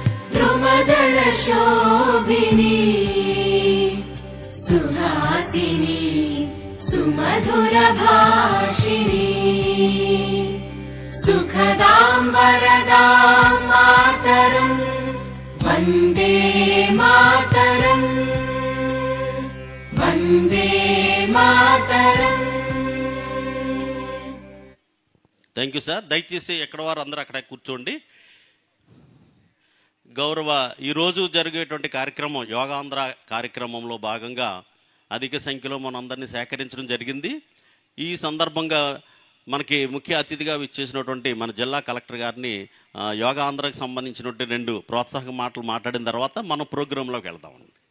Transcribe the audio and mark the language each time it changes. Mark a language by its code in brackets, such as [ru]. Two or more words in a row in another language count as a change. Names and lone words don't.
[sa] द्रुमदलशोभिनी सुहासिनी सुमधुरभाषिणी सुखदां वरदां मातरम् वन्दे मातरम् वन्दे मातरम्। [en] Thank you sir. [te] దయచేసి ఎక్కడ వారు అందరూ అక్కడ కూర్చోండి. గౌరవ ఈరోజు జరిగేటువంటి కార్యక్రమం యోగాంధ్ర కార్యక్రమంలో భాగంగా అధిక సంఖ్యలో మనందరినీ సేకరించడం జరిగింది. ఈ సందర్భంగా మనకి ముఖ్య అతిథిగా ఇచ్చేసినటువంటి మన జిల్లా కలెక్టర్ గారిని యోగాంధ్రకు సంబంధించినటువంటి 2 ప్రోత్సాహక మాటలు మాట్లాడిన తర్వాత మనం ప్రోగ్రాంలోకి వెళ్దామండి.